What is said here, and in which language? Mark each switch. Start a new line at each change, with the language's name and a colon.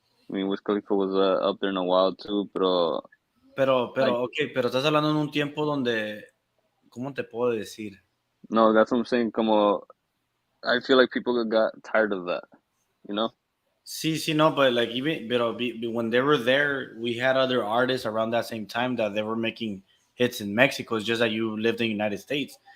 English: I mean, Wiz Khalifa was up there in a while too,
Spanish: pero
English: like,
Spanish: Okay, pero estás hablando en un tiempo donde, ¿cómo te puedo decir?
English: no, that's what I'm saying.
Spanish: Como
English: I feel like people got tired of that, you know?
Spanish: Sí, no,
English: but like even, when they were there, we had other artists around that same time that they were making hits in Mexico. It's just that you lived in the United States.